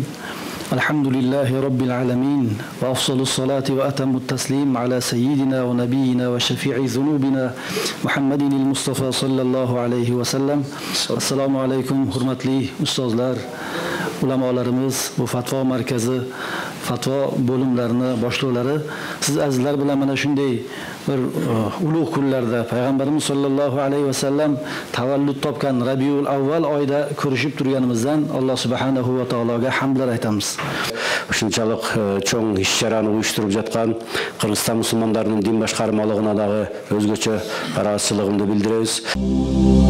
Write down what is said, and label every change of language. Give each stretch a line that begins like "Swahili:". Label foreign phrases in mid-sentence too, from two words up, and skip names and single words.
Arabic: الحمد لله رب العالمين. وأفضل الصلاة وأتم التسليم على سيدنا ونبينا وشفيع ذنوبنا محمد المصطفى صلى الله عليه وسلم. السلام عليكم
Uzbek: hürmetli ustazlar, ulamalarımız, bu fatva merkezi fatvo bo'limlarini boshliqlari, siz azizlar bilan mana shunday bir ulug' kunlarda Payg'ambarimiz
Arabic: صلى الله عليه وسلم
Uzbek: tavallud topgan Rabiul Avval oyida ko'rishib turganimizdan Alloh subhanahu va taologa hamdlar aytamiz.
Kyrgyz: Ушунчалык чоң иш-чараны уюштуруп жаткан Кыргызстан мусулмандарынын дин башкармалыгына дагы өзгөчө ыраазычылыгымды билдиребиз.